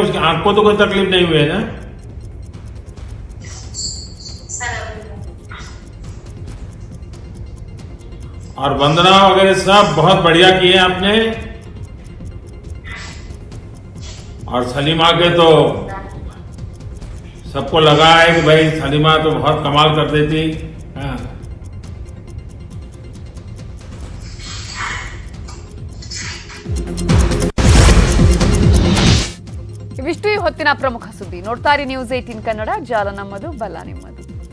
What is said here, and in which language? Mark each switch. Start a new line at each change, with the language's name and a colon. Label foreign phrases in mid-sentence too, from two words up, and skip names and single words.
Hindi: उसकी आंख को तो कोई तकलीफ नहीं हुई है ना? और वंदना वगैरह सब बहुत बढ़िया किए आपने. और सलीमा के तो सबको लगा है कि भाई सलीमा तो बहुत कमाल कर देती. हाँ.
Kannada: ಇವಿಷ್ಟು ಈ ಹೊತ್ತಿನ ಪ್ರಮುಖ ಸುದ್ದಿ. ನೋಡ್ತಾ ಇರಿ ನ್ಯೂಸ್ 18 ಕನ್ನಡ. ಜಾಲ ನಮ್ಮದು, ಬಲ ನಿಮ್ಮದು.